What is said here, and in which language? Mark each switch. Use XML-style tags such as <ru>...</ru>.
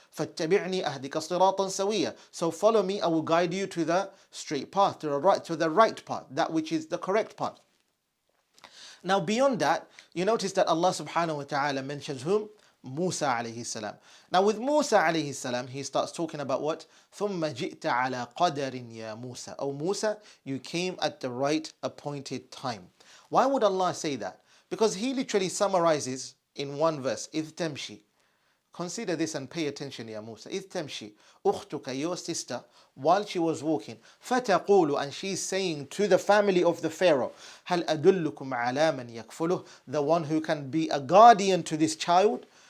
<ar>فَاتَّبِعْنِي أَهْدِكَ صِرَاطًا سَوِيًّا.</ar> <en>So follow me, I will guide you to the straight path, to the right path, that which is the correct path. Now beyond that, you notice that Allah subhanahu wa ta'ala mentions whom? Musa alayhi salam. Now with Musa alayhi salam, he starts talking about what?</en> <ar>ثُمَّ جِئْتَ عَلَى قَدَرٍ يَا Musa.</ar> <en>Oh Musa, you came at the right appointed time. Why would Allah say that? Because He literally summarizes in one verse,</en> <ar>إِذْ تَمْشِي.</ar> <en>Consider this and pay attention, Ya Musa.</en> <ar>إِذْ تَمْشِي أُخْتُكَ,</ar> <en>your sister, while she was walking, فَتَقُولُ, and she's saying to the family of the Pharaoh,</en> <ar>هَلْ أَدُلُّكُمْ عَلَى مَنْ يَكْفُلُهُ,</ar> <en>the one who can be a guardian to this child.</en>